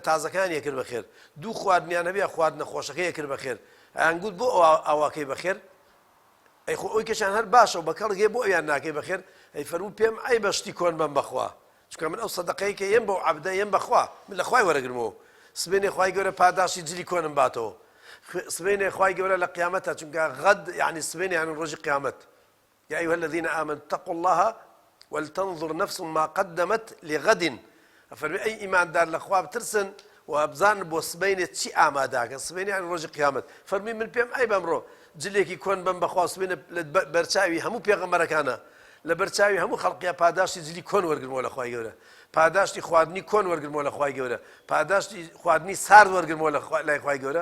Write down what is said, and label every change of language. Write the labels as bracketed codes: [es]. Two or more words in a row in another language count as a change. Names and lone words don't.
[ckb] تازەکانی کرد بەخێر دوو خواردنیان هەبێ خواردنە خۆشەکەی کرد بەخێر ئەیانگوت بۆ ئەواکەی بەخێر ئەی خۆ ئەوی کەشان هەر باشە و بەکەڵگێ بۆ ئەویان ناکەی بەخێر ئەی فەرموو پێم ئەی بەشتی کۆن بم بەخوا چونکە من ئەو سەدەقەی کە یم بۆ عەبدە یم بەخوا من لە خوای وەرەگرمەوە سبێنێ خوای گەورە پاداشی جلی کۆنم باتەوە سبێنێ خوای گەورە لە قیامەتە چونکە غەد یعنی سبێنێ یعنی ڕۆژی قیامەت [ar] يا أيها الذين آمنوا اتقوا الله ولتنظر نفس ما قدمت لغد [ckb] فەرمی ئەی ئیماندار لە خوا بترسن و بزانن بۆ سبەینێ چی ئاماداکەن سبەینێ یعنی ڕۆژی قیامەت فەرمی من پێم ئەی بەمڕۆ جلێکی کۆن بم بەخوا سبێنە بەرچاوی هەموو پێغەمبەرەکانە لە بەرچاوی هەموو خەڵقیە پاداشتی جلی کۆن وەرگرمەوە لە خوای گەورە، پاداشتی خواردنی کۆن وەرگرمەوە لە خوای گەورە، پاداشتی خواردنی سارد وەرگرمەوە لای خوای گەورە.